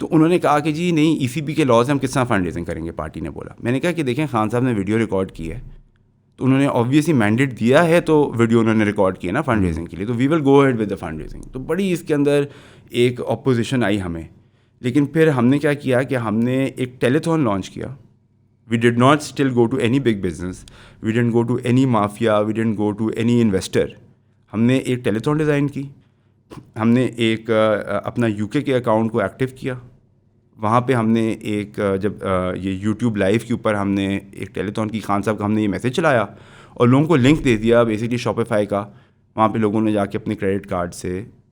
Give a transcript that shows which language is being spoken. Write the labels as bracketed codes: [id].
[ur] تو انہوں نے کہا کہ جی نہیں, ECB کے لاز ہم کس طرح فنڈ ریزنگ کریں گے. پارٹی نے بولا. میں نے کہا کہ دیکھیں خان صاحب نے ویڈیو ریکارڈ کی ہے, تو انہوں نے آبویسلی مینڈیٹ دیا ہے, تو ویڈیو انہوں نے ریکارڈ کی ہے نا فنڈ ریزنگ کے لیے, تو [en] We will go ahead with the fund raising. [ur] تو بڑی اس کے اندر ایک اپوزیشن آئی ہمیں. لیکن پھر ہم نے کیا کیا کہ ہم نے ایک ٹیلیتھون لانچ کیا. [en] We did not still go to any big business. We didn't go to any mafia. We didn't go to any investor. [ur] ہم نے ایک ٹیلیتھون ڈیزائن کی. ہم نے ایک اپنا UK کے اکاؤنٹ کو ایکٹیو کیا. وہاں پہ ہم نے ایک جب یہ YouTube لائیو کے اوپر ہم نے ایک ٹیلیتھون کی, خان صاحب کا ہم نے یہ میسیج چلایا اور لوگوں کو لنک دے دیا بیسکلی شاپیفائی کا. وہاں پہ لوگوں نے جا کے اپنے کریڈٹ کارڈ سے